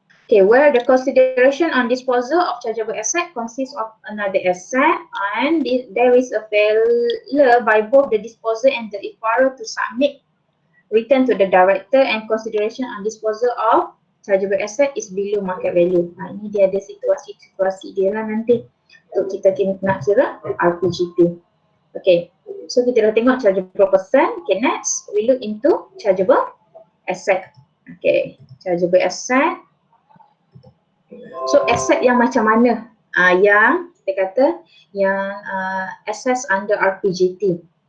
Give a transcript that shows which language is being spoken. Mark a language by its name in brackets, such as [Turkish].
[English] Okay, where the consideration on disposal of chargeable asset consists of another asset and there is a failure by both the disposer and the acquirer to submit return to the director and consideration on disposal of chargeable asset is below market value. [Malay] Ini dia ada situasi dia lah nanti untuk kita nak kira RPGT. Okay, so kita dah tengok chargeable person. [English] Okay, next we look into chargeable asset. Okay, chargeable asset. So asset [Malay] yang macam mana? Yang kita kata yang assess under RPGT.